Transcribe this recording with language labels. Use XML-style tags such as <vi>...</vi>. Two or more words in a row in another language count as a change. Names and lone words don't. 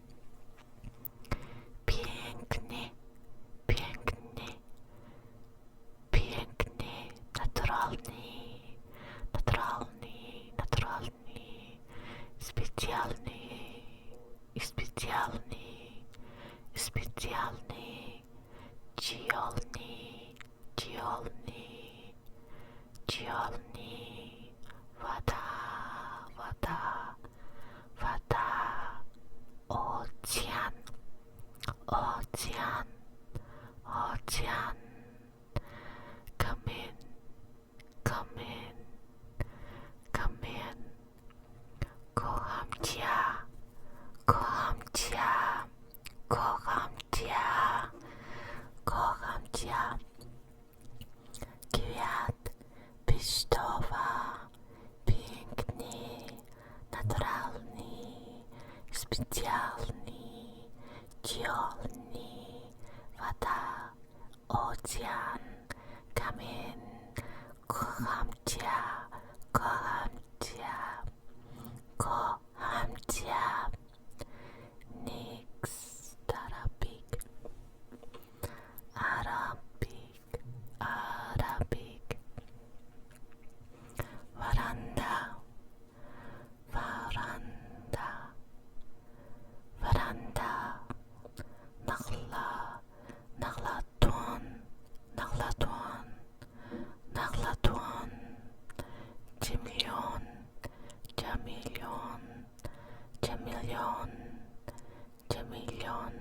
<pl>Piękny, piękny, piękny, naturalny, naturalny, naturalny, specjalny, specjalny, specjalny, dzielny, dzielny, dzielny. Woda, woda, woda. Ocean, ocean, ocean.</pl> <en>Come in, come in, come in.</en> <pl>Kocham cię, kocham cię, kocham cię, kocham cię. Kwiat, pistowa, piękny, naturalny, specjalny, dzielny. Woda, ocean, kamień. Kocham cię, kocham cię, kocham cię.</pl> <en>Next, Arabic, Arabic, Arabic. Veranda, veranda, veranda.</en> <ar>نخلة، نخلةٌ، نخلةٌ، نخلةٌ.</ar> <en>Chameleon, chameleon, chameleon, chameleon.</en>